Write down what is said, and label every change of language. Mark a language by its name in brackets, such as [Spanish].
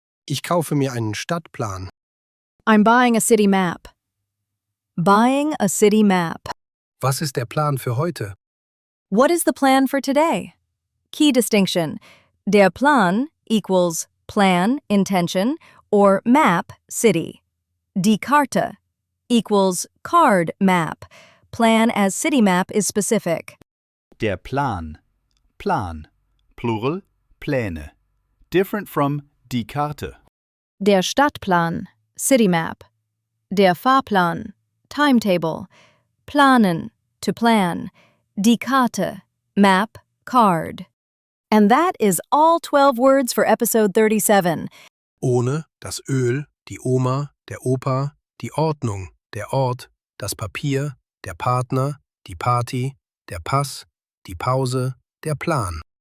[German] Ich kaufe mir einen Stadtplan. [English] I'm buying a city map. Buying a city map. [German] Was ist der Plan für heute? [English] What is the plan for today? Key distinction. Der Plan equals plan, intention, or map, city. Die Karte equals card, map. Plan as city map is specific. Der Plan. Plan. Plural, Pläne. Different from die Karte. Der Stadtplan, city map. Der Fahrplan, timetable. Planen, to plan. Die Karte, map, card. And that is all 12 words for episode 37. [German] Ohne, das Öl, die Oma, der Opa, die Ordnung, der Ort, das Papier, der Partner, die Party, der Pass, die Pause, der Plan.